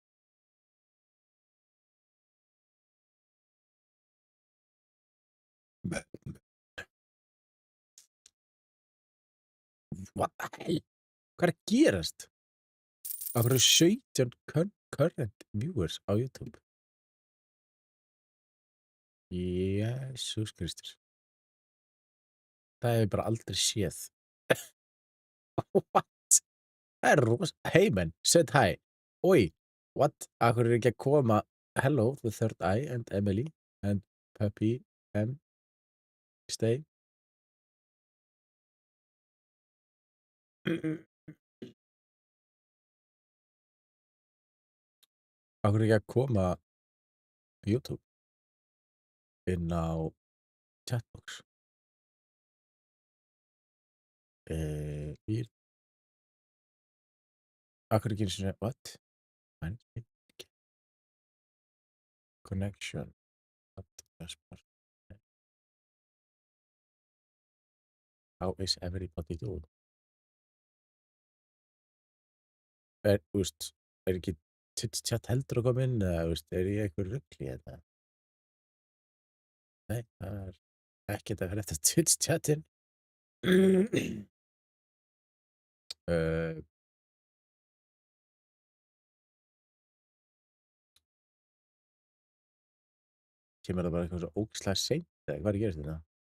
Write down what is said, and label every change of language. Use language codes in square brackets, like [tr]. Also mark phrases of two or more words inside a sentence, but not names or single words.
[en] What the hell? [is] Hvað er að gerast? Af hverju 17 [en] current viewers [is] á YouTube? Jesús Kristur. Það hef ég bara aldrei séð. [en] What? [is] Það er [en] Hey man, said hi. Oi, what? [is] Af hverju er ekki að koma [en] Hello, the third eye and Emily and Puppy and Stay. [is] Af hverju er ekki að koma YouTube inn á chatbox? Býr. Af hverju ekki svona, [en] what? Connection. How is everybody doing? [is] Þú veist, er ekki chat heldur að koma inn eða, þú veist, er ég eitthvað rugli hérna? Nei, það er ekkert að frétta Twitch-chatin. Kemur það bara eitthvað svo ógeðslega seint eða hvað er að gerast þetta?